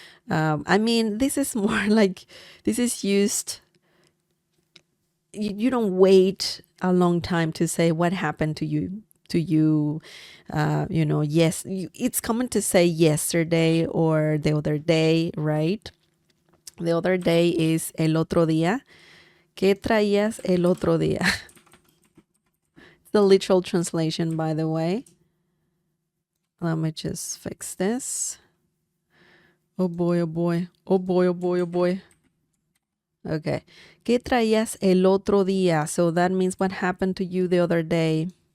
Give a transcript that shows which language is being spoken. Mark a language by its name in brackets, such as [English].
[English] I mean, this is more like, this is used, you don't wait a long time to say what happened to you, yes, it's common to say yesterday or the other day, right? The other day is [Spanish] el otro día. ¿Qué traías el otro día? [English] The literal translation, by the way. Let me just fix this. Oh boy, oh boy. Oh boy, oh boy, oh boy. Okay. [Spanish] ¿Qué traías el otro día? [English] So that means what happened to you the other day.